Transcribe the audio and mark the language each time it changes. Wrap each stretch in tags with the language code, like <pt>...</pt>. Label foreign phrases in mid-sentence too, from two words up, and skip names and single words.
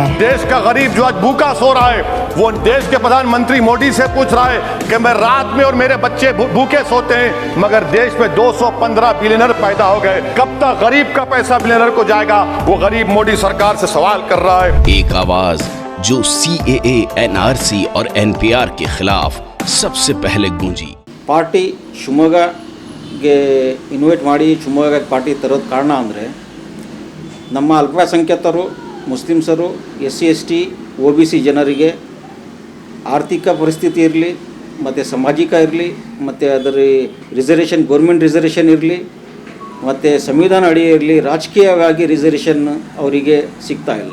<hi>देश का गरीब जो आज भूखा सो रहा है, वो देश के प्रधानमंत्री मोदी से पूछ रहा है कि मैं रात में और मेरे बच्चे भूखे सोते हैं, मगर देश में 215 बिलियनर पैदा हो गए, कब तक गरीब का पैसा बिलियनर को जाएगा? वो गरीब मोदी सरकार से सवाल कर रहा है। एक आवाज जो CAA, NRC और NPR के खिलाफ सबसे पहले गूंजी।</hi> <kn>ಪಾರ್ಟಿ ಶಿವಮೊಗ್ಗಗೆ ಇನ್ವೈಟ್ ಮಾಡಿ ಶಿವಮೊಗ್ಗಕ್ಕೆ ಪಾರ್ಟಿ ತರೋದು ಕಾರಣ ಅಂದರೆ ನಮ್ಮ ಅಲ್ಪಸಂಖ್ಯಾತರು, ಮುಸ್ಲಿಮ್ಸರು, SC ST OBC ಜನರಿಗೆ ಆರ್ಥಿಕ ಪರಿಸ್ಥಿತಿ ಇರಲಿ, ಮತ್ತು ಸಾಮಾಜಿಕ ಇರಲಿ, ಮತ್ತು ಅದರ ರಿಸರ್ವೇಷನ್,</kn> <en>government reservation</en> <kn>ಇರಲಿ, ಮತ್ತು ಸಂವಿಧಾನ ಅಡಿ ಇರಲಿ, ರಾಜಕೀಯವಾಗಿ ರಿಸರ್ವೇಷನ್ ಅವರಿಗೆ ಸಿಗ್ತಾ ಇಲ್ಲ.</kn>